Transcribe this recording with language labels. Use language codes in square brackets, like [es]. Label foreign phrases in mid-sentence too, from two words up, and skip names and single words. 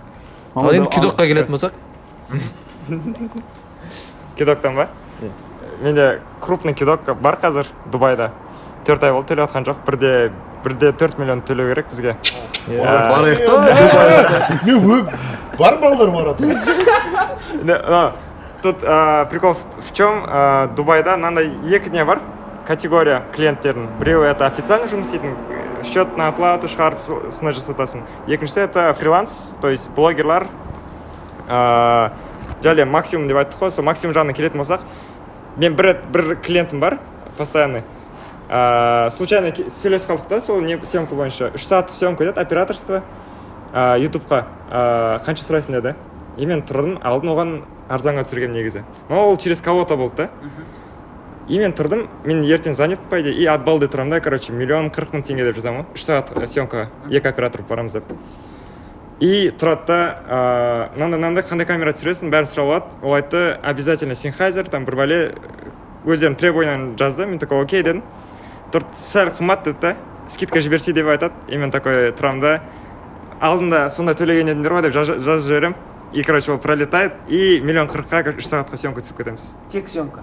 [kk] Ал енді кидокқа келетін болсақ, Кидоктан ба? Менде [ru] крупный кидок [kk] бар қазір Дубайда. 4 ай болды төлеп жатқан жоқ. Бірде 4 миллион төлеу керек бізге. барайық та. Мен бар балдар барады. [ru] Тут прикол в чем? [kk] Дубайда мынандай екі не бар категория клиенттердің. Біреуі [ru] это официально [kk] жұмыс істейтін, [ru] счет на оплату [kk] шығарып сондай жасатасың. Екіншісі [ru] это фриланс, то есть [kk] блогерлар. Жали максимум деп айттық қой, сол максимум жағына келетін болсақ, мен бір клиентім бар, постоянный. Случайно сөйлесіп қалдық та, сол съемка бойынша. 3 сағаттық съемка деді, операторство, ютубқа қанша сұрайсың деді. И мен тұрдым, алдын оған арзанға түсіргем негізі. Но ол [ru] через кого-то [kk] болды да. И мен тұрдым, мен ертең [ru] занят по идее, [kk] и от балды тұрамын да, короче, 1 40 000 теңге деп жазамын. 3 сағат съемкаға, 2 оператор барамыз деп. И тұрады да, мынандай қандай камера түсіресің, бәрін сұрап алады. Ол айтты, обязательно Sennheiser, там бір бәле өздерінің требованияны жазды. Мен такой, окей дедім. Тұрды, сәл қымбат деді да, скидка жіберсе деп айтады. И мен такой тұрамын да, алдында сондай төлеген едіңдер ғой деп жазып жіберем. И, короче, ол пролетает, и 1 40 000-ға 3 сағатқа съемка түсіп кетеміз. Тек съемка?